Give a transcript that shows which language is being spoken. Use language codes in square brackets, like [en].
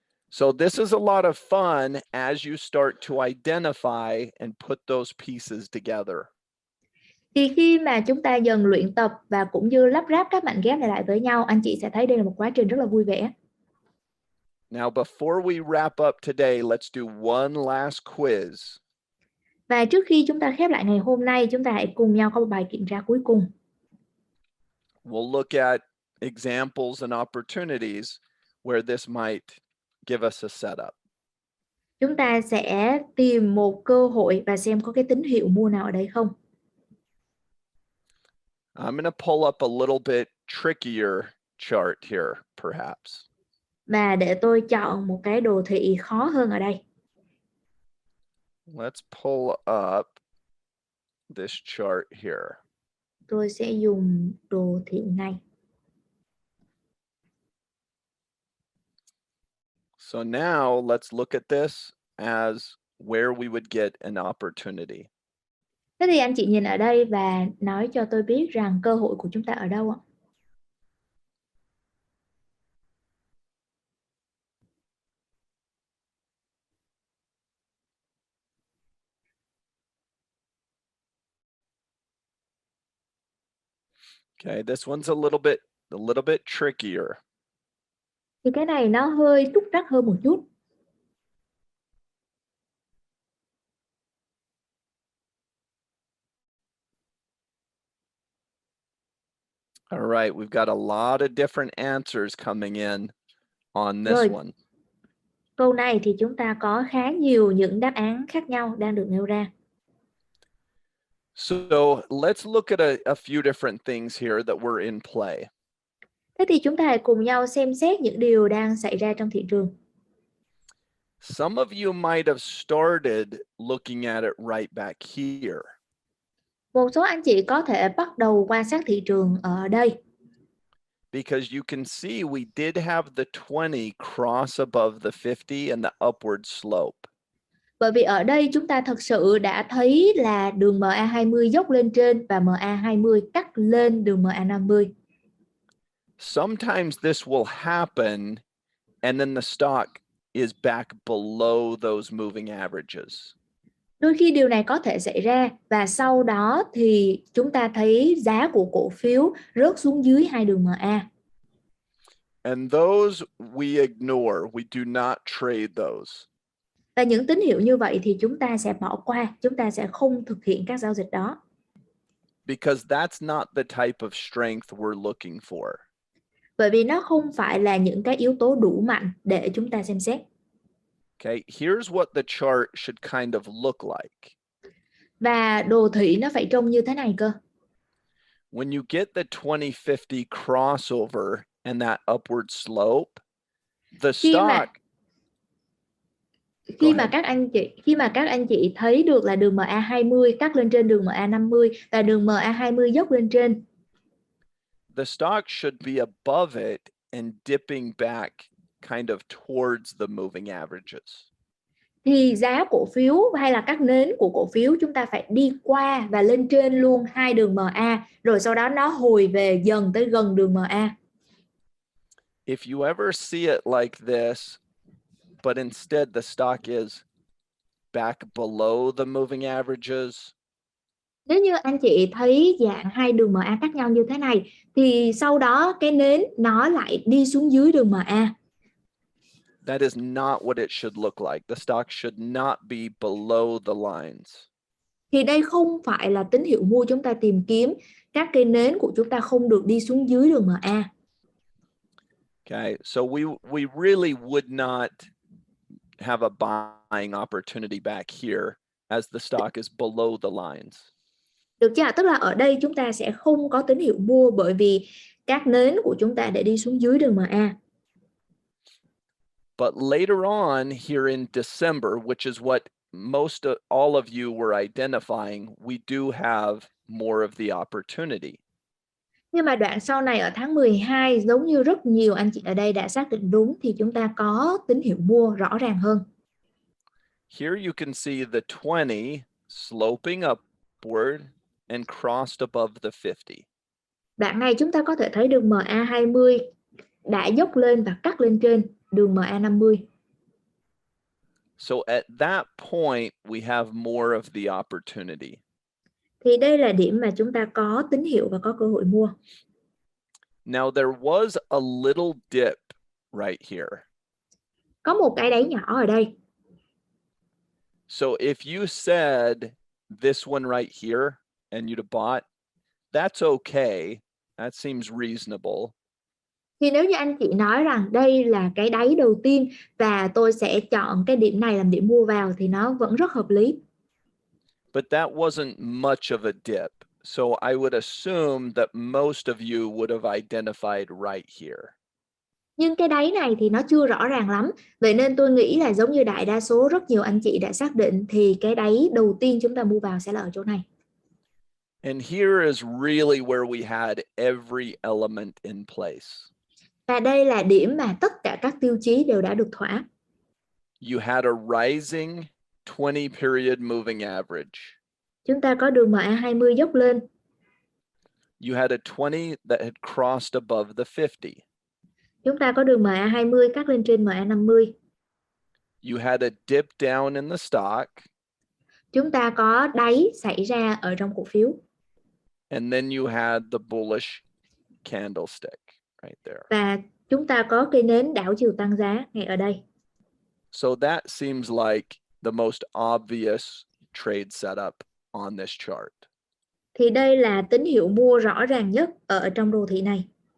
[en] So this is a lot of fun as you start to identify and put those pieces together. [vi] Thì khi mà chúng ta dần luyện tập và cũng như lắp ráp các mảnh ghép này lại với nhau, anh chị sẽ thấy đây là một quá trình rất là vui vẻ. [en] Now, before we wrap up today, let's do one last quiz. [vi] Và trước khi chúng ta khép lại ngày hôm nay, chúng ta hãy cùng nhau có một bài kiểm tra cuối cùng. [en] We'll look at examples and opportunities where this might give us a setup. [vi] Chúng ta sẽ tìm một cơ hội và xem có cái tín hiệu mua nào ở đây không. [en] I'm going to pull up a little bit trickier chart here, perhaps. [vi] Và để tôi chọn một cái đồ thị khó hơn ở đây. [en] Let's pull up this chart here. [vi] Tôi sẽ dùng đồ thị này. [en] So now let's look at this as where we would get an opportunity. [vi] Thế thì anh chị nhìn ở đây và nói cho tôi biết rằng cơ hội của chúng ta ở đâu ạ? [en] Okay, this one's a little bit trickier. [vi] Thì cái này nó hơi trúc trắc hơn một chút. [en] All right, we've got a lot of different answers coming in on this [vi] Rồi, [en] one. [vi] câu này thì chúng ta có khá nhiều những đáp án khác nhau đang được nêu ra. [en] So let's look at a few different things here that were in play. [vi] Thế thì chúng ta hãy cùng nhau xem xét những điều đang xảy ra trong thị trường. [en] Some of you might have started looking at it right back here. [vi] Một số anh chị có thể bắt đầu quan sát thị trường ở đây. [en] Because you can see we did have the 20 cross above the 50 and the upward slope. [vi] Bởi vì ở đây chúng ta thật sự đã thấy là đường MA20 dốc lên trên và MA20 cắt lên đường MA50. [en] Sometimes this will happen and then the stock is back below those moving averages. [vi] Đôi khi điều này có thể xảy ra và sau đó thì chúng ta thấy giá của cổ phiếu rớt xuống dưới hai đường MA. [en] And those we ignore. We do not trade those. [vi] Và những tín hiệu như vậy thì chúng ta sẽ bỏ qua, chúng ta sẽ không thực hiện các giao dịch đó. [en] Because that's not the type of strength we're looking for. [vi] Bởi vì nó không phải là những cái yếu tố đủ mạnh để chúng ta xem xét. [en] Okay, here's what the chart should kind of look like. [vi] Và đồ thị nó phải trông như thế này cơ. [en] When you get the 2050 crossover and that upward slope, the stock [vi] khi mà các anh chị thấy được là đường MA20 cắt lên trên đường MA50 và đường MA20 dốc lên trên, [en] the stock should be above it and dipping back kind of towards the moving averages. [vi] thì giá cổ phiếu hay là các nến của cổ phiếu chúng ta phải đi qua và lên trên luôn hai đường MA, rồi sau đó nó hồi về dần tới gần đường MA. [en] If you ever see it like this, but instead the stock is back below the moving averages, [vi] Nếu như anh chị thấy dạng hai đường MA khác nhau như thế này thì sau đó cái nến nó lại đi xuống dưới đường MA. [en] that is not what it should look like. The stock should not be below the lines. [vi] Thì đây không phải là tín hiệu mua chúng ta tìm kiếm. Các cây nến của chúng ta không được đi xuống dưới đường MA. [en] Okay, so we really would not have a buying opportunity back here as the stock is below the lines. [vi] Được chưa? Tức là ở đây chúng ta sẽ không có tín hiệu mua bởi vì các nến của chúng ta để đi xuống dưới đường MA. [en] But later on here in December, which is what all of you were identifying, we do have more of the opportunity. [vi] Nhưng mà đoạn sau này ở tháng 12, giống như rất nhiều anh chị ở đây đã xác định đúng, thì chúng ta có tín hiệu mua rõ ràng hơn. [en] Here you can see the 20 sloping upward and crossed above the 50. [vi] Đoạn này chúng ta có thể thấy đường MA20 đã dốc lên và cắt lên trên đường MA50. [en] So at that point, we have more of the opportunity. [vi] Thì đây là điểm mà chúng ta có tín hiệu và có cơ hội mua. [en] Now there was a little dip right here. [vi] Có một cái đáy nhỏ ở đây. [en] So if you said this one right here and you'd have bought, that's okay. That seems reasonable. [vi] Thì nếu như anh chị nói rằng đây là cái đáy đầu tiên và tôi sẽ chọn cái điểm này làm điểm mua vào thì nó vẫn rất hợp lý. [en] But that wasn't much of a dip. So I would assume that most of you would have identified right here. [vi] Nhưng cái đáy này thì nó chưa rõ ràng lắm. Vậy nên tôi nghĩ là giống như đại đa số rất nhiều anh chị đã xác định thì cái đáy đầu tiên chúng ta mua vào sẽ là ở chỗ này. [en] And here is really where we had every element in place. [vi] Và đây là điểm mà tất cả các tiêu chí đều đã được thỏa. [en] You had a rising 20 period moving average. [vi] Chúng ta có đường MA20 dốc lên. [en] You had a 20 that had crossed above the 50. [vi] Chúng ta có đường MA20 cắt lên trên MA50. [en] You had a dip down in the stock. [vi] Chúng ta có đáy xảy ra ở trong cổ phiếu. [en] And then you had the bullish candlestick right there. [vi] Và chúng ta có cây nến đảo chiều tăng giá ngay ở đây. [en] So that seems like the most obvious trade setup on this chart. [vi] Thì đây là tín hiệu mua rõ ràng nhất ở trong đồ thị này.